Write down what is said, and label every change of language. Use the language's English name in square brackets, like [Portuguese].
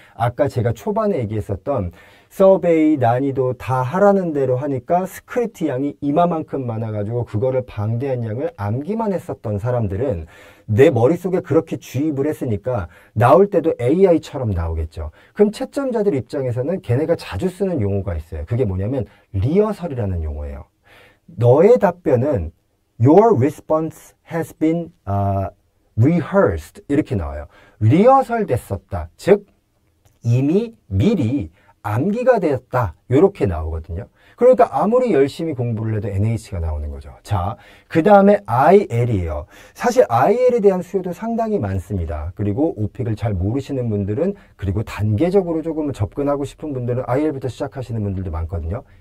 [Korean] 아까 제가 초반에 얘기했었던 서베이 난이도 다 하라는 대로 하니까 스크립트 양이 이마만큼 많아가지고 그거를 방대한 양을 암기만 했었던 사람들은 내 머릿속에 그렇게 주입을 했으니까 나올 때도 AI처럼 나오겠죠. 그럼 채점자들 입장에서는 걔네가 자주 쓰는 용어가 있어요. 그게 뭐냐면 리허설이라는 용어예요. 너의 답변은 [English] Your response has been rehearsed [Korean] 이렇게 나와요. 리허설 됐었다. 즉 이미 미리 암기가 되었다. 이렇게 나오거든요. 그러니까 아무리 열심히 공부를 해도 NH가 나오는 거죠. 자, 그 다음에 IL이에요. 사실 IL에 대한 수요도 상당히 많습니다. 그리고 오픽을 잘 모르시는 분들은, 그리고 단계적으로 조금 접근하고 싶은 분들은 IL부터 시작하시는 분들도 많거든요.